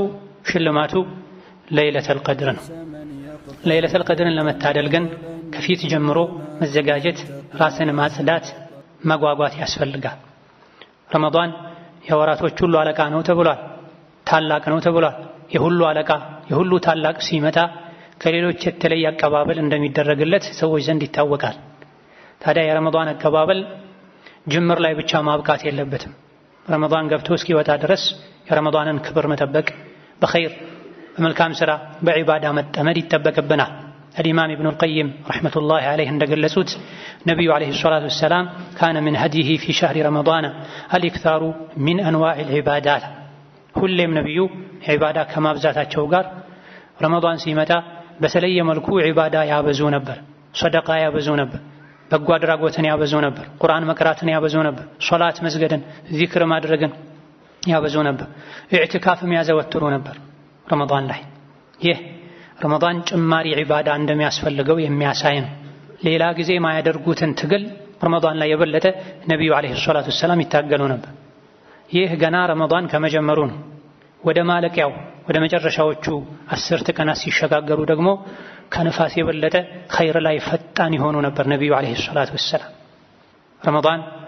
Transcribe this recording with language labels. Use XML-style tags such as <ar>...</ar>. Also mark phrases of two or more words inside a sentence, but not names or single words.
<am>ሽልማቱ ለይለቱል ቀድር ነው። ለይለቱል ቀድርን ለመታደል ግን ከፊት ጀምሮ መዘጋጀት፣ ራስን ማጽዳት፣ መጓጓት ያስፈልጋል። ረመዳን የወራቶች ሁሉ አለቃ ነው ተብሏል። ታላቅ ነው ተብሏል። የሁሉ አለቃ የሁሉ ታላቅ ሲመጣ ከሌሎች የተለየ አቀባበል እንደሚደረግለት ሰዎች ዘንድ ይታወቃል። ታዲያ የረመዳን አቀባበል ጅምር ላይ ብቻ ማብቃት የለበትም። ረመዳን ገብቶ እስኪወጣ ድረስ የረመዳንን ክብር መጠበቅ፣ በኸይር በመልካም ሥራ በዒባዳ መጠመድ ይጠበቅብናል።</am> <ar>الإمام ابن القيم رحمة الله عليه</ar> <am>እንደገለጹት ነቢዩ</am> <ar>عليه الصلاة والسلام كان من هديه في شهر رمضان الإكثار من أنواع العبادات</ar> <am>ሁሌም ነቢዩ ዒባዳ ከማብዛታቸው ጋር ረመዳን ሲመጣ በተለየ መልኩ ዒባዳ ያበዙ ነበር። ሰደቃ ያበዙ ነበር። በጎ አድራጎትን ያበዙ ነበር። ቁርአን መቅራትን ያበዙ ነበር። ሶላት መስገድን፣ ዚክር ማድረግን ያበዙ ነበር። ኢዕቲካፍም ያዘወትሩ ነበር ረመዳን ላይ። ይህ ረመዳን ጭማሪ ዒባዳ እንደሚያስፈልገው የሚያሳይ ነው። ሌላ ጊዜ ማያደርጉትን ትግል ረመዳን ላይ የበለጠ ነቢዩ</am> <ar>عليه الصلاة والسلام</ar> <am>ይታገሉ ነበር። ይህ ገና ረመዳን ከመጀመሩ ነው። ወደ ማለቂያው ወደ መጨረሻዎቹ 10 ቀናት ሲሸጋገሩ ደግሞ ከነፋስ የበለጠ ኸይር ላይ ፈጣን ይሆኑ ነበር ነቢዩ</am> <ar>عليه الصلاة والسلام።</ar> <am>ረመዳን</am>